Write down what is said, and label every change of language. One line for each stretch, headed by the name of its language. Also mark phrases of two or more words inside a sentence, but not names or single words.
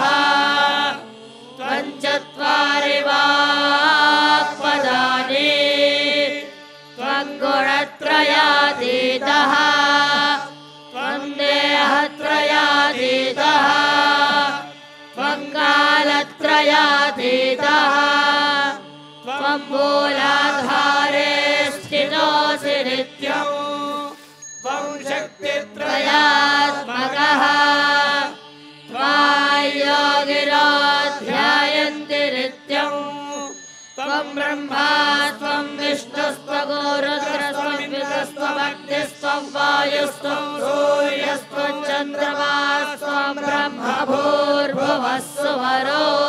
Sanskrit: త్వం చత్వారి వాక్పదాని, త్వం గుణత్రయాతీతః, త్వం దేహత్రయాతీతః, త్వం కాలత్రయాతీతః, త్వం మూలాధారే స్థితోऽసి నిత్యం, త్వం శక్తిత్రయాత్మక कः त्वायोगिरो ध्यायन्ति नित्यम् त्वं ब्रह्मा त्वं विष्णुस्त्वगुरुरुद्रस्त्वं वितस्त्वमग्निस्त्वं वायुस्त्वं सूर्यस्त्वं चन्द्रमास्त्वं ब्रह्म भूर्भुवः स्वरो